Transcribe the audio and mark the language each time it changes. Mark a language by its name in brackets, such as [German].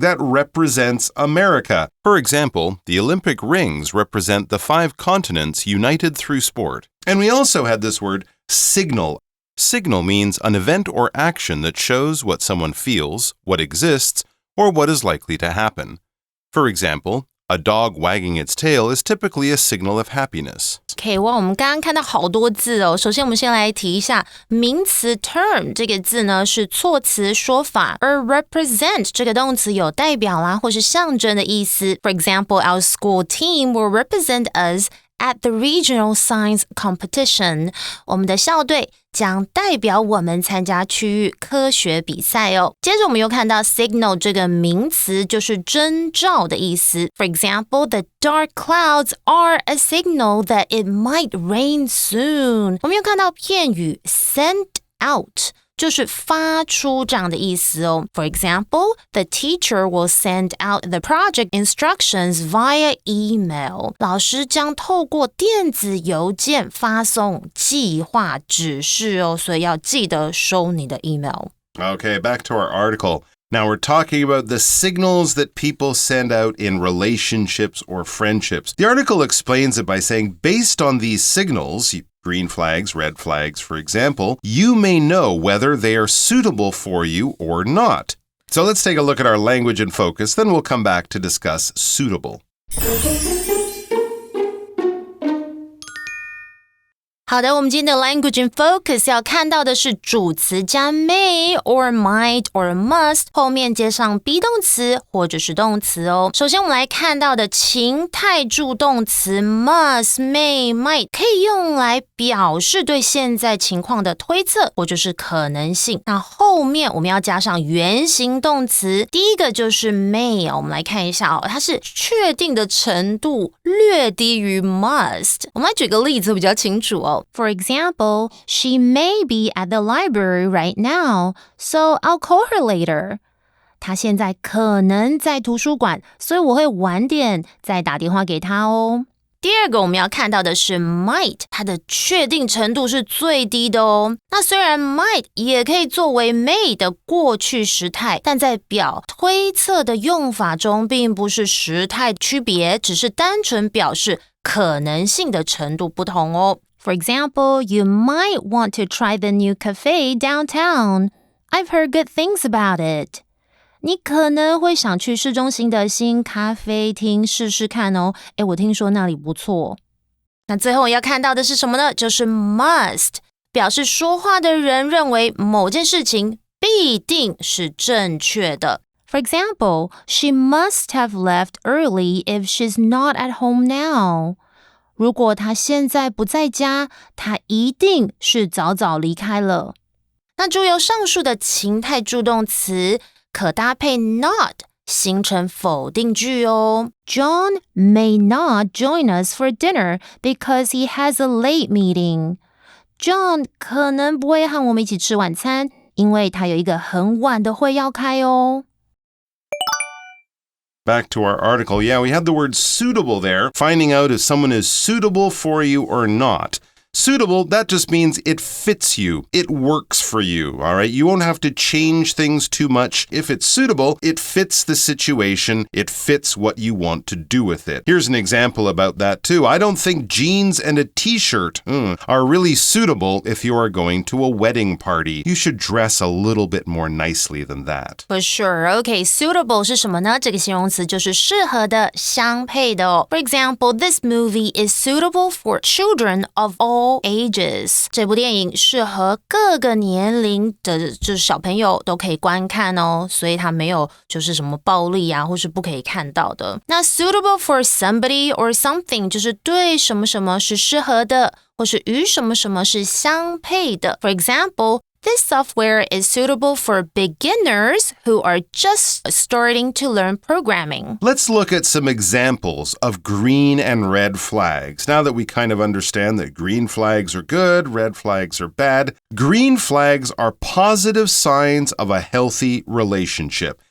[English] That represents America. For example, the Olympic rings represent the 5 continents united through sport. And we also had this word signal. Signal means an event or action that shows what someone feels, what exists, or what is likely to happen. For example, A dog wagging its tail is typically a signal of happiness. [Chinese] OK， 哇，我们刚刚看到好多字哦。首先，我们先来提一下名词 term 这个字呢，是措辞说法，而 represent 这个动词有代表啦，或是象征的意思。 [English] For example, our school team will represent us at the regional science competition. [Chinese] 我们的校队将代表我们参加区域科学比赛哦。接着我们又看到 signal 这个名词就是征兆的意思。 [English] For example, the dark clouds are a signal that it might rain soon. [Chinese] 我们又看到片语 send out。就是发出这样的意思哦。 [English] For example, the teacher will send out the project instructions via email. [Chinese] 老师将透过电子邮件发送计划指示哦，所以要记得收你的 email. [English] Okay, back to our article. Now we're talking about the signals that people send out in relationships or friendships. The article explains it by saying, based on these signals, green flags, red flags, for example, you may know whether they are suitable for you or not. So let's take a look at our language in focus, then we'll come back to discuss suitable. [Chinese] 好的，我们今天的 language in focus 要看到的是主词加 [English] may or might or must [Chinese] 后面接上 be 动词或者是动词哦。首先我们来看到的情态助动词 must, may, might 可以用来表示对现在情况的推测或者是可能性。那后面我们要加上原形动词，第一个就是 may 我们来看一下哦，它是确定的程度略低于 must。我们来举个例子比较清楚哦。 [English] For example, she may be at the library right now, so I'll call her later. [Chinese] 她现在可能在图书馆，所以我会晚点再打电话给她哦。第二个我们要看到的是 might， 它的确定程度是最低的哦。那虽然 might 也可以作为 may 的过去时态，但在表推测的用法中并不是时态区别，只是单纯表示可能性的程度不同哦。 [English] For example, you might want to try the new cafe downtown. I've heard good things about it. [Chinese] 你可能会想去市中心的新咖啡厅试试看哦。我听说那里不错。那最后要看到的是什么呢？就是 must， 表示说话的人认为某件事情必定是正确的。 [English] For example, she must have left early if she's not at home now. [Chinese] 如果他现在不在家，他一定是早早离开了。那注意上述的情态助动词可搭配 not 形成否定句哦。 [English] John may not join us for dinner because he has a late meeting. [Chinese] John 可能不会和我们一起吃晚餐，因为他有一个很晚的会要开哦。 [English] Back to our article. Yeah, we had the word suitable there, finding out if someone is suitable for you or not. Suitable, that just means it fits you. It works for you, all right? You won't have to change things too much. If it's suitable, it fits the situation. It fits what you want to do with it. Here's an example about that too. I don't think jeans and a t-shirt are really suitable if you are going to a wedding party. You should dress a little bit more nicely than that. For sure. [Chinese] Okay, suitable 是什么呢？这个形容词就是适合的、相配的哦。 [English] For example, this movie is suitable for children of all ages. [Chinese] 这部电影适合各个年龄的就是小朋友都可以观看哦，所以它没有就是什么暴力啊或是不可以看到的。那 [English] suitable for somebody or something [Chinese] 就是对什么什么是适合的，或是与什么什么是相配的。 [English] For example, this software is suitable for beginners who are just starting to learn programming. Let's look at some examples of green and red flags. Now that we kind of understand that green flags are good, red flags are bad, green flags are positive signs of a healthy relationship.